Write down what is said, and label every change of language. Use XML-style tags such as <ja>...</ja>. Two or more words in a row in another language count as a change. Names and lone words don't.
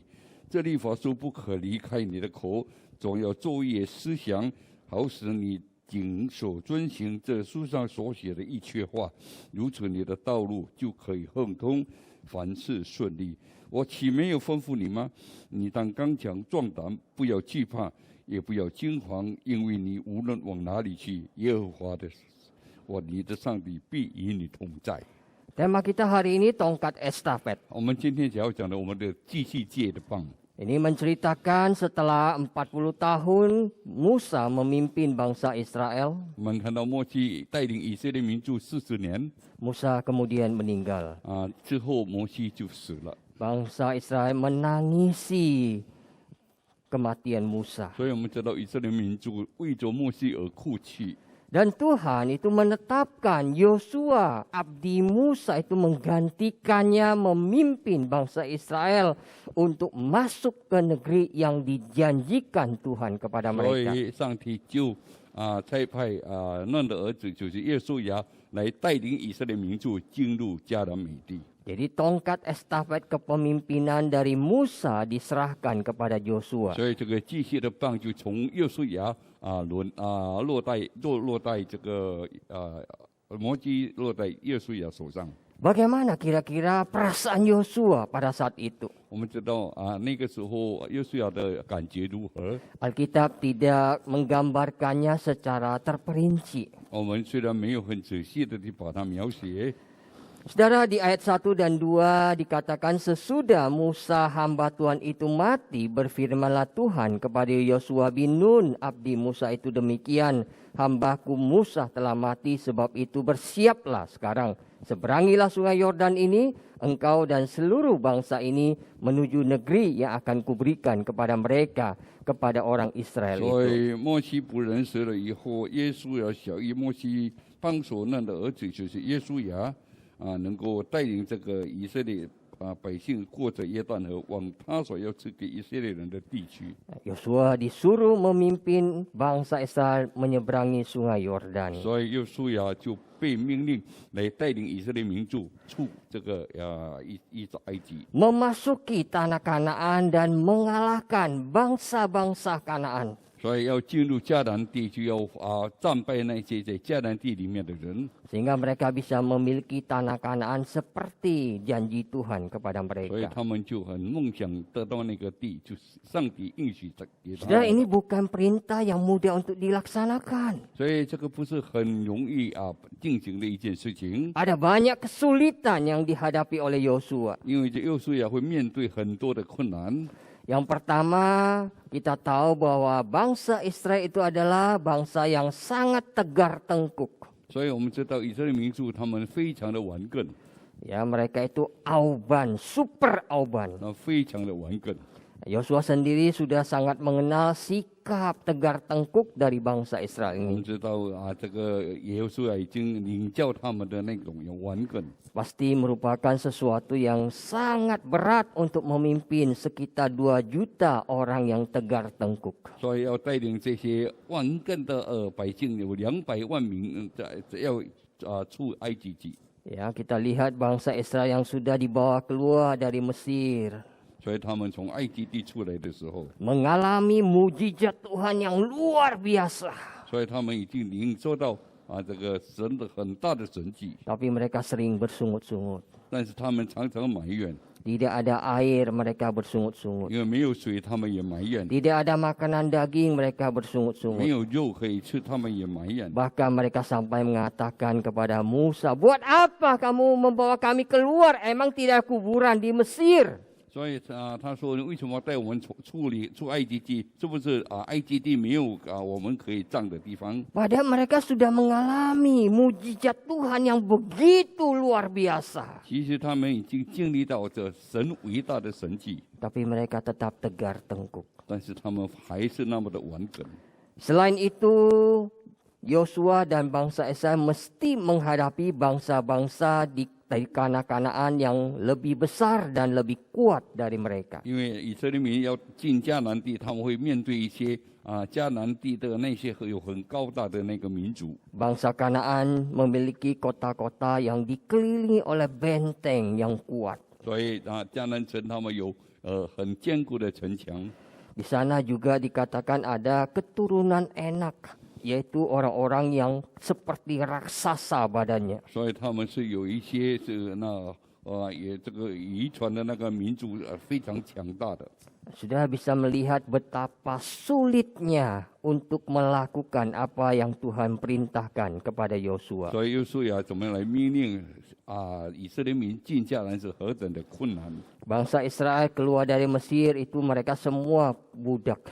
<zh>这律法书不可离开你的口，总要昼夜思想，好使你谨守遵行这书上所写的一切话，如此你的道路就可以亨通，凡事顺利。我岂没有吩咐你吗？你当刚强壮胆，不要惧怕，也不要惊惶，因为你无论往哪里去，耶和华你的上帝必与你同在。</zh> <id>Tema kita hari ini tongkat estafet.</id> <zh>我们今天想要讲的，我们的继续界的棒。</zh> <id>Ini menceritakan setelah 40 tahun Musa memimpin bangsa Israel,</id> <zh>我们看到摩西带领以色列民族40年</zh> <id>Musa kemudian meninggal.</id> <zh>之后，摩西就死了。</zh> <id>Bangsa Israel menangisi kematian Musa.</id> <zh>所以我们知道以色列民族为着摩西而哭泣。</zh> <id>Dan Tuhan itu menetapkan Yosua, abdi Musa itu menggantikannya memimpin bangsa Israel untuk masuk ke negeri yang dijanjikan Tuhan kepada</id> <zh>所</zh> <id>mereka.</id> <zh>以上帝就差派嫩的儿子就是约书亚来带领以色列民族进入迦南美地。</zh> <id>Jadi tongkat estafet kepemimpinan dari Musa diserahkan kepada Yosua.</id> <zh>所以这个继续的棒就从约书亚落在这个摩西落在约书亚手上。</zh> <id>Bagaimana kira-kira perasaan Yosua pada saat itu?</id> <zh>我们知道那个时候约书亚的感觉如何？</zh> <id>Alkitab tidak menggambarkannya secara terperinci.</id> <zh>我们虽然没有很仔细的去把它描写。</zh> <id>Saudara, di ayat 1 dan 2 dikatakan sesudah Musa hamba Tuhan itu mati, berfirmanlah Tuhan kepada Yosua bin Nun, abdi Musa itu demikian, hambaku Musa telah mati, sebab itu bersiaplah sekarang. Seberangilah sungai Yordan ini, engkau dan seluruh bangsa ini menuju negeri yang akan kuberikan kepada mereka, kepada orang Israel</id> <zh>所</zh> <id>itu.</id> <zh>以摩西仆人死了以后，约书亚小于摩西帮手嫩的儿子就是约书亚。能够带领这个以色列百姓过着约旦河，往他所要赐给以色列人的地区。</zh> <id>Yosua disuruh memimpin bangsa Israel menyeberangi sungai Yordan.</id> <zh>所以约书亚就被命令来带领以色列民族出这个埃及，</zh> <id>Memasuki tanah Kanaan dan mengalahkan bangsa-bangsa Kanaan.</id> <zh>所以要进入迦南地，就要战败那些在迦南地里面的人，</zh> <id>Sehingga mereka bisa memiliki tanah Kanaan seperti janji Tuhan kepada</id> <zh>所以</zh> <id>mereka.</id> <zh>他们就很梦想得到那个地，就是上帝应许给他</zh> <id>Saudara,</id> <zh>们。</zh> <id>ini bukan perintah yang mudah untuk dilaksanakan.</id> <zh>所以这个不是很容易进行的一件事情，</zh> <id>Ada banyak kesulitan yang dihadapi oleh Yosua.</id> <zh>因为这约书亚会面对很多的困难。</zh> <id>Yang pertama, kita tahu bahwa bangsa Israel itu adalah bangsa yang sangat tegar tengkuk.</id> <zh>所以我们知道以色列民族他们非常的顽梗，</zh> <id>Ya, mereka itu auban, super auban.</id> <zh>非常的顽梗。</zh> <id>Yosua sendiri sudah sangat mengenal sikap tegar tengkuk dari bangsa Israel</id> <zh>我们</zh> <id>ini.</id> <zh>知道这个约书亚已经领教他们的那种顽梗，</zh> <id>Pasti merupakan sesuatu yang sangat berat untuk memimpin sekitar 2 juta orang yang tegar tengkuk.</id> <zh>所以要带领这些顽梗的百姓有200万名，要出埃及记。</zh> <id>Ya, kita lihat bangsa Israel yang sudah dibawa keluar dari Mesir.</id> <zh>所以他们从埃及地出来的时候，</zh> <id>Mengalami mujizat Tuhan yang luar biasa.</id> <zh>所以他们已经领受到这个神的很大的神迹，</zh> <id>Tapi mereka sering bersungut-sungut.</id> <zh>但是他们常常埋怨，</zh> <id>Tidak ada air, mereka bersungut-sungut.</id> <zh>因为没有水，他们也埋怨；</zh> <id>Tidak ada makanan daging, mereka</id> <zh>没</zh> <id>bersungut-sungut.</id> <zh>有肉可以吃，他们也埋怨。</zh> <id>Bahkan mereka sampai mengatakan kepada Musa, buat apa kamu membawa kami keluar? Emang tidak ada kuburan di Mesir?</id> <zh>所以他说为什么带我们出埃及地？是不是埃及地没有我们可以葬的地方？</zh> <id>Padahal mereka sudah mengalami mujizat Tuhan yang begitu luar biasa.</id> <zh>其实他们已经经历到这神伟大的神迹，</zh> <id>Tapi mereka tetap tegar tengkuk.</id> <zh>但是他们还是那么的顽梗。</zh> <id>Selain itu, Yosua dan bangsa Israel mesti menghadapi bangsa-bangsa dari Kanaan yang lebih besar dan lebih kuat dari mereka.</id> <zh>因为以色列民要进迦南地，他们会面对一些迦南地的那些有很高大的那个民族。</zh> <id>Bangsa Kanaan memiliki kota-kota yang dikelilingi oleh benteng yang kuat.</id> <zh>所以迦南城他们有很坚固的城墙。</zh> <id>Di sana juga dikatakan ada keturunan Enak, yaitu orang-orang yang seperti raksasa badannya.</id> <zh>所以他们是有一些是也这个遗传的那个民族非常强大的。</zh> <id>Sudah bisa melihat betapa sulitnya untuk melakukan apa yang Tuhan perintahkan kepada Yosua.</id> <zh>所以约书亚怎么样来命令以色列民进迦南是何等的困难。</zh> <id>Bangsa Israel keluar dari Mesir itu mereka semua budak.</id>